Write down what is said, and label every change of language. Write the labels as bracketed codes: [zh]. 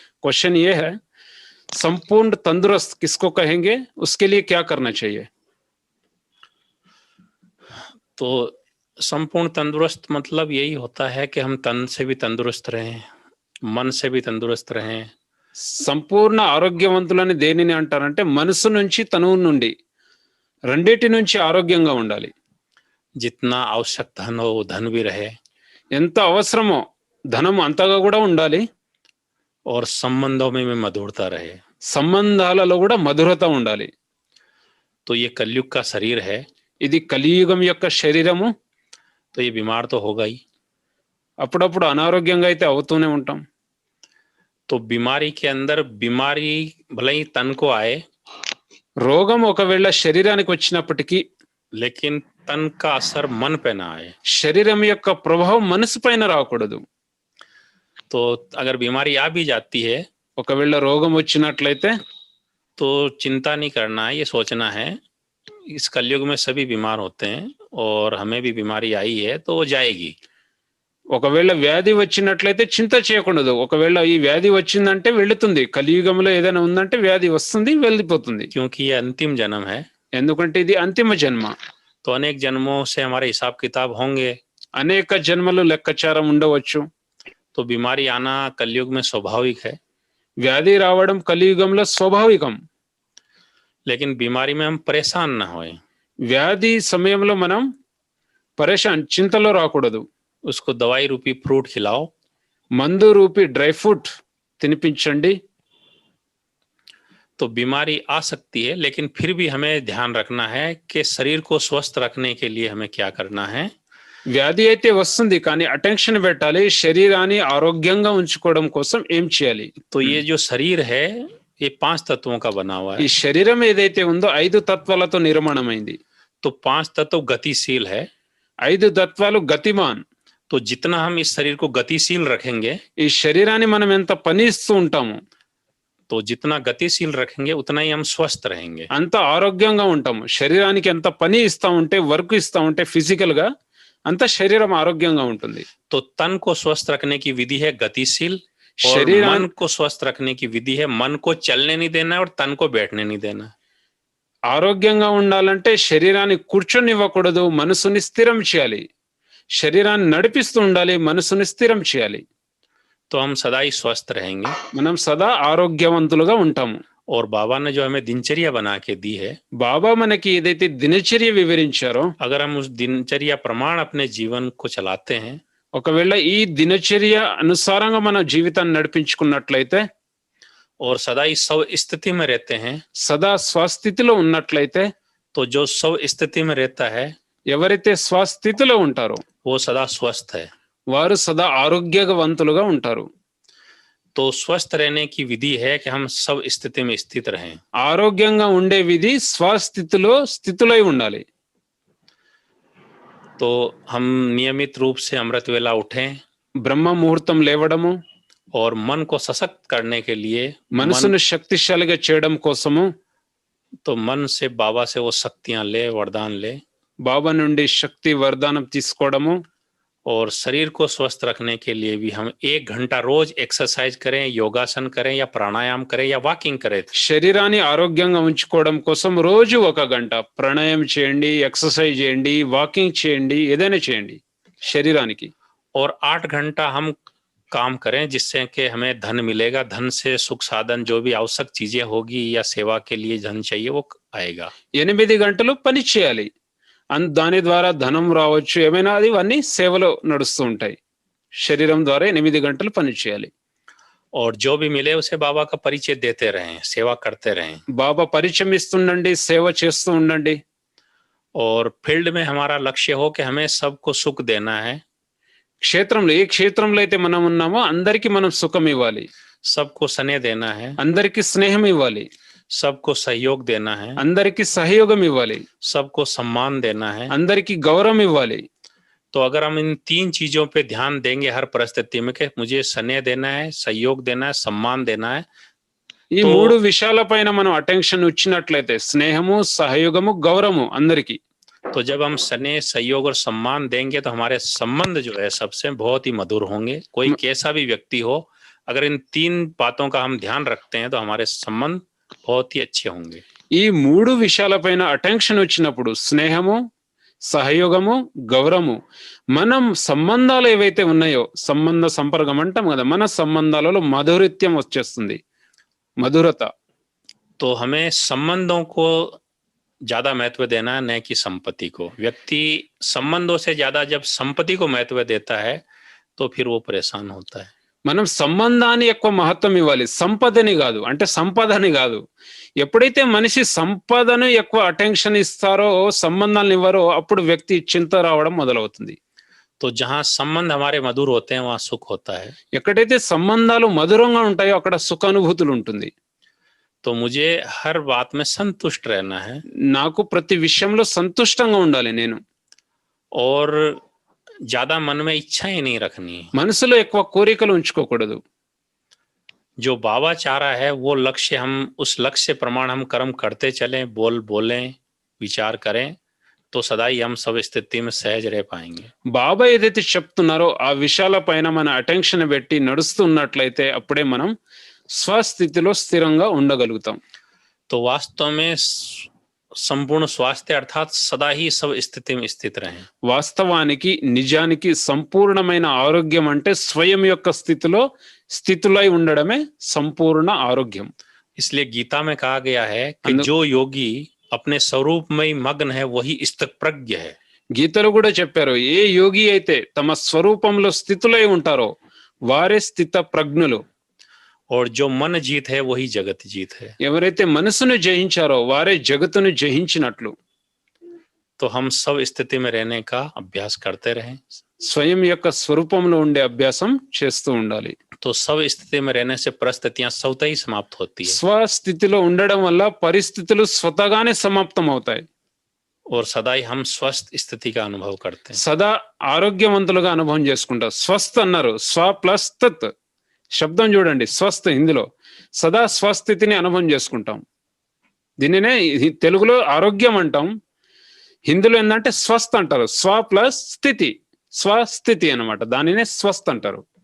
[hi] Question ఏ high, संपूर्ण तंदुरुस्त किसको कहेंगे, उसके लिए क्या करना चाहिए? तो संपूर्ण तंदुरुस्त मतलब यही होता है कि हम तन से भी तंदुरुस्त रहें, मन से भी तंदुरुस्त रहें। [te] సంపూర్ణ ఆరోగ్యవంతులని దేనిని అంటారంటే మనసు నుంచి తనువు నుండి రెండిటి నుంచి ఆరోగ్యంగా ఉండాలి. [hi] जितना आवश्यक धन हो वो धन भी रहे, [te] ఎంత అవసరమో ధనం అంతగా కూడా ఉండాలి. [hi] और संबंधों में मधुरता रहे, [te] సంబంధాలలో కూడా మధురత ఉండాలి. [hi] तो ये कलयुग का शरीर है, [te] ఇది కలియుగం యొక్క శరీరము. [hi] तो ये बीमार तो होगा ही, [te] అప్పుడప్పుడు అనారోగ్యంగా అయితే అవుతూనే ఉంటాం. [hi] तो बीमारी के अंदर बीमारी भले ही तन को आए, [te] రోగం ఒకవేళ శరీరానికి వచ్చినప్పటికీ [hi] लेकिन तन का असर मन पे ना आए। [te] శరీరం యొక్క ప్రభావం మనసు పైన రాకూడదు. [hi] तो अगर बीमारी आ भी जाती है, [te] ఒకవేళ రోగం వచ్చినట్లయితే [hi] तो चिंता नहीं करना है, ये सोचना है इस कलयुग में सभी बीमार होते हैं और हमें भी बीमारी आई है तो वो जाएगी। [te] ఒకవేళ వ్యాధి వచ్చినట్లయితే చింత చేయకూడదు. ఒకవేళ ఈ వ్యాధి వచ్చిందంటే వెళుతుంది. కలియుగంలో ఏదైనా ఉందంటే వ్యాధి వస్తుంది, వెళ్ళిపోతుంది. [hi] क्योंकि ये अंतिम जन्म है, [te] ఎందుకంటే ఇది అంతిమ జన్మ. [hi] तो अनेक जन्मों से हमारे हिसाब किताब होंगे, [te] అనేక జన్మలు లెక్కచారం ఉండవచ్చు. [hi] तो बीमारी आना कलयुग में स्वाभाविक है, [te] వ్యాధి రావడం కలియుగంలో స్వాభావికం. [hi] लेकिन बीमारी में हम परेशान ना होए, [te] వ్యాధి సమయంలో మనం పరేషాన్ చింతలో రాకూడదు. [hi] उसको दवाई रूपी फ्रूट खिलाओ, [te] మందు రూపీ డ్రై ఫ్రూట్ తినిపించండి. [hi] तो बीमारी आ सकती है, लेकिन फिर भी हमें ध्यान रखना है कि शरीर को स्वस्थ रखने के लिए हमें क्या करना है। [te] వ్యాధి అయితే వస్తుంది, కానీ అటెన్షన్ పెట్టాలి. శరీరాన్ని ఆరోగ్యంగా ఉంచుకోవడం కోసం ఏం చేయాలి? [hi] तो ये जो शरीर है ये 5 तत्वों का बना हुआ [te] ఈ [hi] है, [te] శరీరం ఏదైతే ఉందో 5 తత్వాలతో నిర్మాణమైంది. [hi] तो 5 तत्व गतिशील है। [te] 5 తత్వాలు గతిమాన్. [hi] तो जितना हम इस शरीर को गतिशील रखेंगे, [te] ఈ శరీరాన్ని మనం ఎంత పని ఇస్తూ ఉంటాము, [hi] तो जितना गतिशील रखेंगे उतना ही हम स्वस्थ रहेंगे। [te] అంత ఆరోగ్యంగా ఉంటాము. శరీరానికి ఎంత పని ఇస్తా ఉంటే, వర్క్ ఇస్తా ఉంటే ఫిజికల్ గా, అంత శరీరం ఆరోగ్యంగా ఉంటుంది. [hi] तो तन को स्वस्थ रखने की विधि है गतिशील, और शरीर मन को स्वस्थ रखने की विधि है मन को चलने नहीं देना और तन को बैठने नहीं देना। [te] ఆరోగ్యంగా ఉండాలంటే శరీరాన్ని కూర్చొనివ్వకూడదు, మనసుని స్థిరం చేయాలి. శరీరాన్ని నడిపిస్తూ ఉండాలి, మనసుని స్థిరం చేయాలి. [hi] तो हम सदा ही स्वस्थ रहेंगे। [te] మనం సదా ఆరోగ్యవంతులుగా ఉంటాము. [hi] और बाबा ने जो हमें दिनचर्या बना के दी है, [te] బాబా మనకి ఏదైతే దినచర్య వివరించారో, [hi] अगर हम उस दिनचर्या प्रमाण अपने जीवन को चलाते हैं, [te] ఒకవేళ ఈ దినచర్య అనుసారంగా మన జీవితాన్ని నడిపించుకున్నట్లయితే, [hi] और सदा ही स्व स्थिति में रहते हैं, [te] సదా స్వస్థితిలో ఉన్నట్లయితే, [hi] तो जो स्व स्थिति में रहता है [te] ఎవరైతే స్వస్థితిలో ఉంటారో [hi] वो सदा स्वस्थ है। [te] వారు సదా ఆరోగ్యవంతులుగా ఉంటారు. [hi] तो स्वस्थ रहने की विधि है कि हम सब स्थिति में स्थित रहें। [te] ఆరోగ్యంగా ఉండే విధి స్వస్థితిలో స్థితులై ఉండాలి. [hi] तो हम नियमित रूप से अमृत वेला उठें [te] బ్రహ్మ ముహూర్తం లేవడము, [hi] और मन को सशक्त करने के लिए [te] మనసును శక్తిశాలిగా చేయడం కోసము [hi] तो मन से बाबा से वो शक्तियां ले, वरदान ले, [te] బాబా నుండి శక్తి వరదానం తీసుకోవడము, [hi] और शरीर को स्वस्थ रखने के लिए भी हम 1 घंटा रोज एक्सरसाइज करें, योगासन करें या प्राणायाम करें या वॉकिंग करें। [te] శరీరాన్ని ఆరోగ్యంగా ఉంచుకోవడం కోసం రోజు 1 గంట ప్రాణాయామం చేయండి, ఎక్సర్సైజ్ చేయండి, వాకింగ్ చేయండి, ఏదైనా చేయండి శరీరానికి. [hi] और 8 घंटा हम काम करें जिससे कि हमें धन मिलेगा, धन से सुख साधन जो भी आवश्यक चीजें होगी या सेवा के लिए धन चाहिए वो आएगा। [te] 8 గంటలు పని చేయాలి. దాని ద్వారా ధనం రావచ్చు, ఏమైనా అది అన్ని సేవలో నడుస్తూ ఉంటాయి. శరీరం ద్వారా 8 గంటలు పని చేయాలి. [hi] और जो भी मिले उसे बाबा का परिचय देते रहें, सेवा करते रहें। [te] బాబా పరిచయం ఇస్తుండండి, సేవ చేస్తూ ఉండండి. [hi] और फील्ड में हमारा लक्ष्य हो कि हमें सबको सुख देना है, [te] క్షేత్రంలో ఏ క్షేత్రంలో అయితే మనం ఉన్నామో అందరికీ మనం సుఖం ఇవ్వాలి, [hi] सबको स्नेह देना है, [te] అందరికీ స్నేహం ఇవ్వాలి, [hi] सबको सहयोग देना है, [te] అందరికీ సహయోగం ఇవ్వాలి, [hi] सबको सम्मान देना है। [te] అందరికీ గౌరవం ఇవ్వాలి. [hi] तो अगर हम इन 3 चीजों पे ध्यान देंगे हर परिस्थिति में कि मुझे स्नेह देना है, सहयोग देना है, सम्मान देना है, [te] ఈ 3 విషయాలపైన మనం అటెన్షన్ ఇచ్చినట్లయితే స్నేహము, సహయోగము, గౌరవము అందరికీ, [hi] तो जब हम स्नेह, सहयोग और सम्मान देंगे तो हमारे संबंध जो है सबसे बहुत ही मधुर होंगे। कोई कैसा भी व्यक्ति हो, अगर इन 3 बातों का हम ध्यान रखते हैं तो हमारे संबंध बहुत ही अच्छे होंगे। [te] ఈ 3 విషయాలపైన అటెన్షన్ వచ్చినప్పుడు స్నేహము, సహయోగము, గౌరవము, మనం సంబంధాలు ఏవైతే ఉన్నాయో సంబంధ సంపర్కం అంటాం కదా, మన సంబంధాలలో మధురిత్యం వచ్చేస్తుంది, మధురత. [hi] तो हमें संबंधों को ज्यादा महत्व देना है, न कि संपत्ति को। व्यक्ति संबंधों से ज्यादा जब संपत्ति को महत्व देता है तो फिर वो परेशान होता है। [te] మనం సంబంధాన్ని ఎక్కువ మహత్వం ఇవ్వాలి, సంపదని కాదు. అంటే సంపదని కాదు. ఎప్పుడైతే మనిషి సంపదను ఎక్కువ అటెన్షన్ ఇస్తారో, సంబంధాలను ఇవ్వరో, అప్పుడు వ్యక్తి చింత రావడం మొదలవుతుంది. [hi] तो जहाँ संबंध हमारे मधुर होते हैं वहाँ सुख होता है। [te] ఎక్కడైతే సంబంధాలు మధురంగా ఉంటాయో అక్కడ సుఖానుభూతులు ఉంటుంది. [hi] तो मुझे हर बात में संतुष्ट रहना है [te] నాకు ప్రతి విషయంలో సంతుష్టంగా ఉండాలి నేను. [hi] और ज्यादा मन में इच्छाएं नहीं रखनी। [te] మనసులో ఎక్కువ కోరికలు ఉంచుకోకూడదు. [hi] जो बाबा चाह रहा है वो लक्ष्य, हम उस लक्ष्य प्रमाण हम कर्म करते चलें, बोलें, विचार करें, तो सदा ही हम सब स्थिति में सहज रह पाएंगे। [te] బాబా ఏదైతే చెప్తున్నారో ఆ విషయాలపైన మన అటెన్షన్ పెట్టి నడుస్తున్నట్లయితే అప్పుడే మనం స్వస్థితిలో స్థిరంగా ఉండగలుగుతాం. [hi] तो वास्तव में संपूर्ण स्वास्थ्य अर्थात सदा ही सब स्थिति में स्थित रहें। [te] వాస్తవానికి నిజానికి సంపూర్ణమైన ఆరోగ్యం అంటే స్వయం యొక్క స్థితిలో స్థితులై ఉండడమే సంపూర్ణ ఆరోగ్యం. [hi] इसलिए गीता में कहा गया है कि जो योगी अपने स्वरूप में ही मग्न है वही स्थितप्रज्ञ है। [te] గీతలో కూడా చెప్పారు, ఏ యోగి అయితే తమ స్వరూపంలో స్థితులై ఉంటారో వారే స్థిత ప్రజ్ఞులు. [hi] और जो मन जीत है वही जगत जीत है। [te] ఎవరైతే మనసును జయించారో వారే జగత్తును జయించినట్లు. [hi] तो हम सब स्थिति में रहने का अभ्यास करते रहें। [te] స్వయం యొక్క స్వరూపంలో ఉండే అభ్యాసం చేస్తూ ఉండాలి. [hi] तो सब स्थिति में रहने से परिस्थितियां स्वतः ही समाप्त होती है [te] స్వస్థితిలో ఉండడం వల్ల పరిస్థితులు స్వతగానే సమాప్తం అవుతాయి. [hi] और सदा ही हम स्वस्थ स्थिति का अनुभव करते हैं। [te] సదా ఆరోగ్యవంతులుగా అనుభవం చేసుకుంటారు. స్వస్థ అన్నారు, స్వ ప్లస్ తత్ శబ్దం చూడండి, స్వస్థ హిందీలో సదా స్వస్థితిని అనుభవం చేసుకుంటాం. దీనినే తెలుగులో ఆరోగ్యం అంటాం, హిందీలో ఏంటంటే స్వస్థ అంటారు. స్వ ప్లస్ స్థితి, స్వస్థితి అన్నమాట, దానినే స్వస్థ అంటారు.